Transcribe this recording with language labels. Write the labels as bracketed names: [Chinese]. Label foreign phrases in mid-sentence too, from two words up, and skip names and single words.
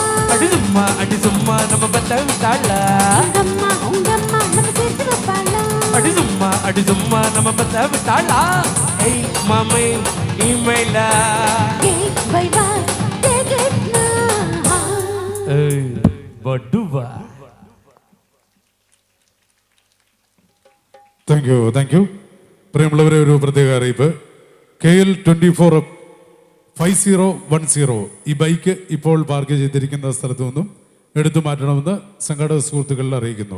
[Tamil] அடி சும்மா நம்ம பெத்த விட்டாள உங்கம்மா நம்ம சேர்த்து வைப்பாளா அடி சும்மா நம்ம பெத்த விட்டாளா ஏய் மாமே இமெயிலா [English] hey bye bye take it now [Tamil] ஏய் படுவா [English] thank you [Malayalam] പ്രിയമുള്ളവരെ, ഒരു പ്രത്യേക അറിയിപ്പ്. KL 24 5010 ഈ ബൈക്ക് ഇപ്പോൾ പാർക്ക് ചെയ്തിരിക്കുന്ന സ്ഥലത്തു നിന്നും എടുത്തു മാറ്റണമെന്ന് സംഘാടക സുഹൃത്തുക്കളിൽ അറിയിക്കുന്നു.